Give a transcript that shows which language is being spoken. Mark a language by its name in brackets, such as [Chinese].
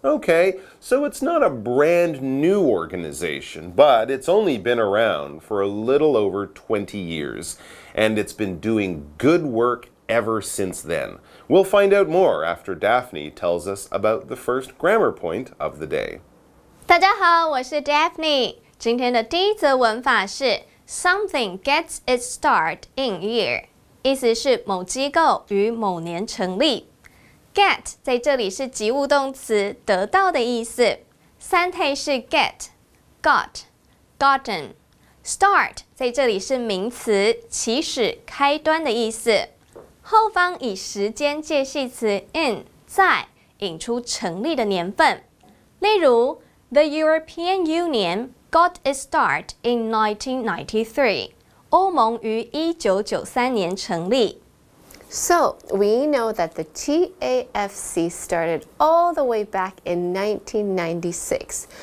[English] Okay, so it's not a brand new organization, but it's only been around for a little over 20 years, and it's been doing good work ever since then. We'll find out more after Daphne tells us about the first grammar point of the day. [Chinese] 大家好，我是 Daphne。今天的第一则文法是 [English] Something gets its start in year， [Chinese] 意思是某机构于某年成立。 Get 在这里是及物动词，得到的意思。三态是 get、got、gotten。Start 在这里是名词，起始、开端的意思。后方以时间介系词 in 在引出成立的年份。例如 [English] The European Union got its start in 1993. [Chinese] 欧盟于1993年成立。 [English] So, we know that the TAFC started all the way back in 1996.